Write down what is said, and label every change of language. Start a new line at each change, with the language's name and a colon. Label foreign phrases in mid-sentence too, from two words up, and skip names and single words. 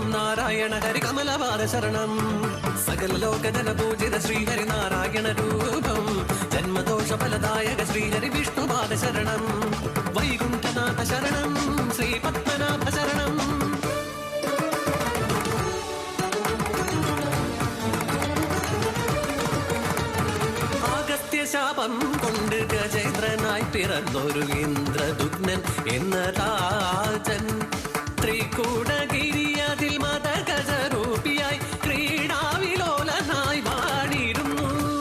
Telugu: నారాయణ హరి కమలవాద శరణం సకల లోకజన పూజిత శ్రీహరి నారాయణ రూపం జన్మదోష ఫలదాయక శ్రీహరి విష్ణుపాద శరణం వైకుంఠనాథ శరణం శ్రీ పద్మనాభ శరణం
Malayalam: ശാപം കൊണ്ട് ഗജേന്ദ്രനായി പിറന്നൊരു ഇന്ദ്രദുഗ്നൻ എന്ന രാജൻ ത്രികൂടഗിരി അതിൽ മതഗജരൂപിയായി ക്രീഡാവിലോലനായി വാണിരുന്നു